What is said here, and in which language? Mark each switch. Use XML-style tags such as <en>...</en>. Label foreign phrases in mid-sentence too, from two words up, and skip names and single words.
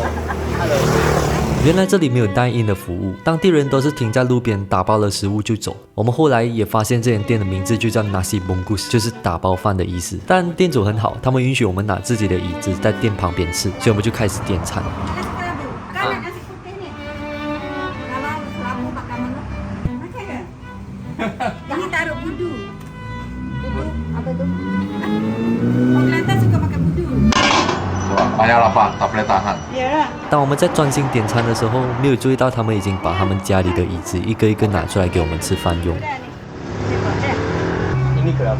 <zh>原来这里没有</zh> <en>dine in</en> <zh>的服务，当地人都是停在路边打包了食物就走。我们后来也发现这间店的名字就叫 Nasi Bungkus， 就是打包饭的意思。但店主很好，他们允许我们拿自己的椅子在店旁边吃，所以我们就开始点餐。</zh> <ms>Ini taruh budu. Budu apa tu? Orang Kelantan suka makan budu. Banyak lah Pak, tak boleh tahan.</ms> <zh>当我们在专心点餐的时候，没有注意到他们已经把他们家里的椅子一个一个拿出来给我们吃饭用。</zh> <ms>Ini kenapa?</ms>